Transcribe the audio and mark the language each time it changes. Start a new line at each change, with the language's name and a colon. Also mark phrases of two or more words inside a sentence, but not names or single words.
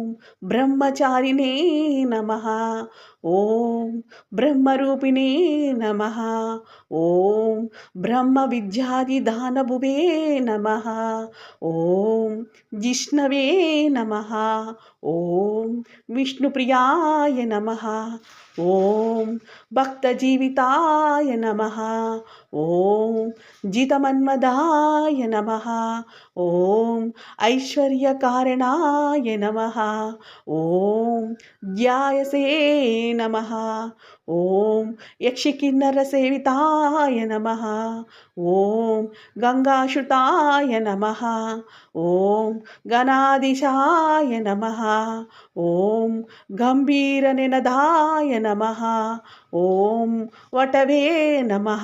Sanskrit: బ్రహ్మచారిణే నమః, ఓం బ్రహ్మరూపిణే నమః, ఓం బ్రహ్మ విద్యాదిదానభువే నమః, ఓం జిష్ణవే నమః, ఓం విష్ణుప్రియాయ నమః, ఓం భక్తజీవితాయ నమః, ఓం జితమన్మదాయ నమః, ఓం ఐశ్వర్యకారణాయ నమః, ఓం ధ్యాయసే నమః, ॐ यक्षिकिन्नरसेविताय नमः। ॐ गङ्गासुताय नमः। ॐ गणाधीशाय नमः। ॐ गम्भीरनिनदाय नमः। ॐ वटवे नमः।